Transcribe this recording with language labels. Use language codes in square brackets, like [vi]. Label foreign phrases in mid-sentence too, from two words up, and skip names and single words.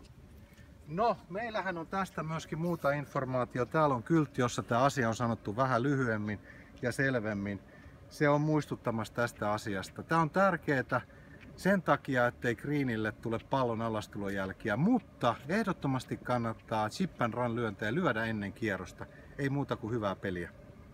[fi] No, meillähän on tästä myöskin muuta informaatiota. Täällä on kyltti, jossa tämä asia on sanottu vähän lyhyemmin ja selvemmin. Se on muistuttamassa tästä asiasta. Tämä on tärkeää sen takia, ettei greenille tule pallon alastulon jälkiä, mutta ehdottomasti kannattaa [en] chip and run [fi] lyöntejä lyödä ennen kierrosta. Ei muuta kuin hyvää peliä.